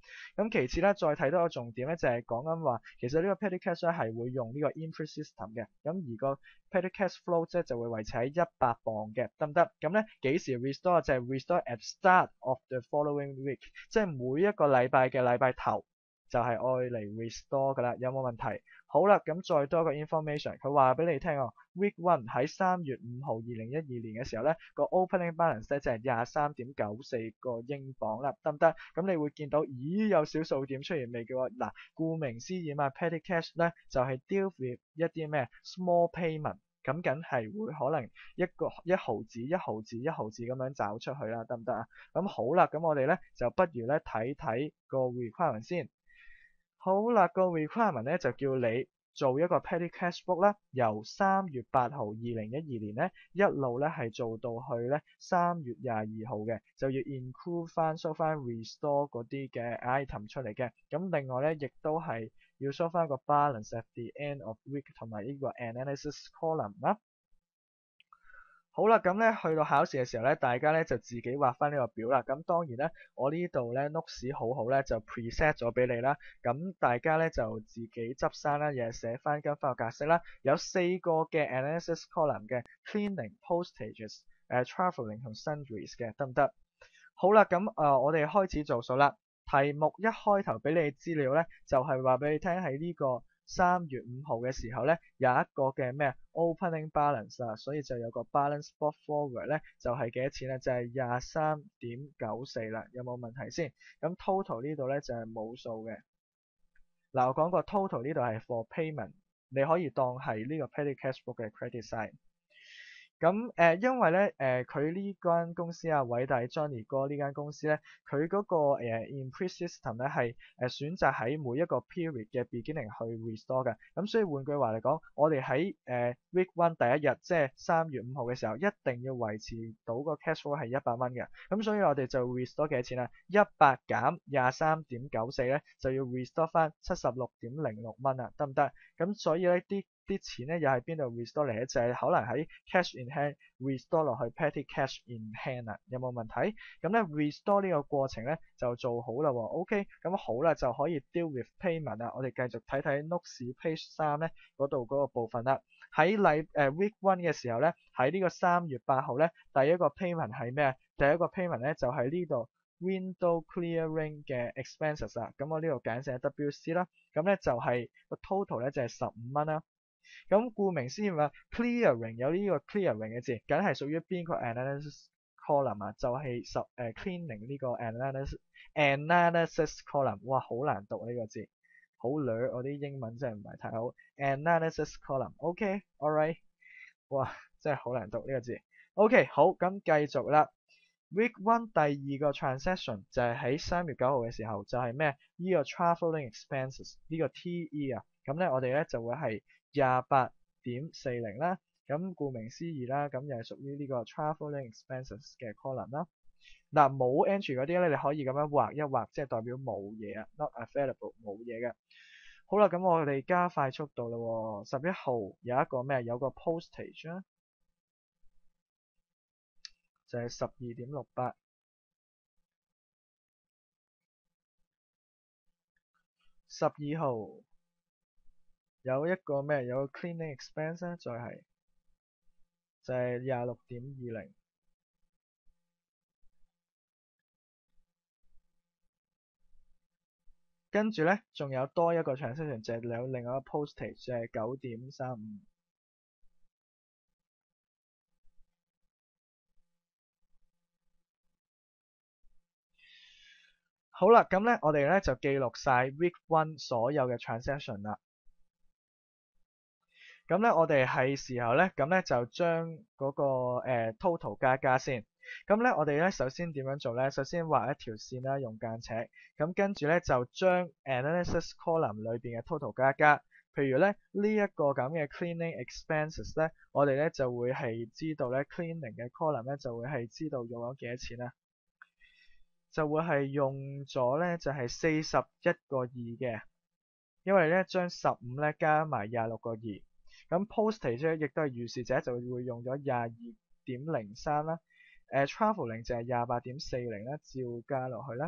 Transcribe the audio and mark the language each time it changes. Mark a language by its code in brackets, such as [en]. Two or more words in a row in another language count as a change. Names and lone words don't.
[yue] 咁其次咧，再睇多個重點咧，就係講緊話，其實呢個 [en] petty cash [yue] 咧係會用呢個 [en] input system [yue] 嘅，咁而個 [en] petty cash flow [yue] 咧就會維持喺100磅嘅，得唔得？咁咧幾時 restore 就係 [en] restore at start of the following week， [yue] 即係每一個禮拜嘅禮拜頭就係愛嚟 restore 噶啦，有冇問題？好啦，咁再多一個 information，佢話俾你聽哦 ， [en] week one [yue] 喺3月5號2012年嘅時候咧，個 [en] opening balance [yue] 咧就係23.94個英鎊啦，得唔得？咁你會見到，咦有小數點出現未嘅喎？嗱，顧名思義嘛， [en] petty cash [yue] 咧就係 [en] deal with [yue] 一啲咩 [en] small payment， [yue] 咁梗係會可能一毫子一毫子一毫子咁樣找出去啦，得唔得啊？咁好啦，咁我哋咧就不如咧睇睇個 requirement 先。好啦，個 requirement 咧就叫你做一個 [en] petty cash book [yue] 啦，由3月8號2012年咧一路咧係做到去咧3月22號嘅，就要 include 翻 show 翻 restore 嗰啲嘅 item 出嚟嘅。咁另外咧亦都係要 show 翻個 [en] balance at the end of week [yue] 同埋呢個 [en] analysis column [yue] 啦。好啦，咁咧去到考試嘅時候咧，大家咧就自己畫翻呢個表啦。咁當然咧，我呢度咧 notes 好好咧就 preset 咗俾你啦。咁大家咧就自己執生啦，又寫翻跟翻個格式啦。有4個嘅 [en] analysis column [yue] 嘅 [en] cleaning、postages、travelling [yue] 同 sundries 嘅，得唔得？好啦，咁我哋開始做數啦。題目一開頭俾你資料咧，就係話俾你聽喺呢個3月5號嘅時候咧，有一個嘅咩 [en] opening balance [yue] 啊，所以就有個 [en] balance brought forward [yue] 咧，就係幾多錢咧？就係23.94啦，有冇問題先？咁 total 呢度咧就係冇數嘅。嗱，我講過 total 呢度係 [en] for payment， [yue] 你可以當係呢個 [en] petty cash book [yue] 嘅 [en] credit side。 [yue] 咁因為咧佢呢間公司啊，偉大 Johnny 哥呢間公司咧，佢嗰個 [en] input system [yue] 咧係選擇喺每一個 period 嘅 beginning 去 restore 嘅。咁所以換句話嚟講，我哋喺 [en] week one [yue] 第一日，即係3月5號嘅時候，一定要維持到個 [en] cash flow [yue] 係100蚊嘅。咁所以我哋就 restore 幾多錢啊？100減23.94咧，就要 restore 翻76.06蚊啊，得唔得？咁所以咧啲錢咧又係邊度 restore 嚟咧？就係可能喺 [en] cash in hand restore [yue] 落去 [en] petty cash in hand [yue] 啊，有冇問題？咁咧 restore 呢個過程咧就做好啦喎。OK，咁好啦，就可以 [en] deal with payment [yue] 啦。我哋繼續睇睇 [en] notes page [yue] 3咧嗰度嗰個部分啦。喺 [en] week one [yue] 嘅時候咧，喺呢個3月8號咧，第一個 payment 係咩啊？第一個 payment 咧就係呢度 [en] window clearing [yue] 嘅 expenses 啊。咁我呢度簡寫 WC 啦。咁咧就係個 total 咧就係15蚊啦。咁顧名思義話 clearing 有呢個 clearing 嘅字，梗係屬於邊個 [en] analysis column [yue] 啊？就係cleaning 呢個 [en] analysis column。 [yue] 哇，好難讀呢個字，好攣，我啲英文真係唔係太好。 [en] analysis column，OK，alright， [yue] 哇，真係好難讀呢個字。OK，好，咁繼續啦。 [en] Week one [yue] 第二個 transaction 就係喺3月9號嘅時候，就係咩？呢個 [en] travelling expenses [yue] 呢個 TE 啊，咁咧我哋咧就會係28.40啦。咁顧名思義啦，咁又係屬於呢個 [en] travelling expenses [yue] 嘅 column 啦。嗱，冇 entry 嗰啲咧，你可以咁樣畫一畫，即係代表冇嘢啊 ， [en] not available [yue] 冇嘢嘅。好啦，咁我哋加快速度啦喎。11號有一個咩？有個 postage 啊，就係12.68。12號有一個咩？有個 [en] cleaning expense [yue] 咧，就係26.20。跟住咧，仲有多一個 transaction 就係有另外一個 postage 就係9.35。好啦，咁咧我哋咧就記錄晒 [en] week one [yue] 所有嘅 transaction 啦。咁咧我哋係時候咧，咁咧就將嗰個total 加先。咁咧我哋咧首先點樣做咧？首先畫一條線啦，用間尺。咁跟住咧就將 [en] analysis column [yue] 裏邊嘅 total 加。譬如咧呢一個咁嘅 [en] cleaning expenses [yue] 咧，我哋咧就會係知道咧 cleaning 嘅 column 咧就會係知道用咗幾多錢啦。就會係用咗咧就係41.2嘅。因為咧將15咧加埋26.2，咁 postage 咧亦都係預示者就會用咗22.03啦。travelling 就係28.40啦，照加落去啦。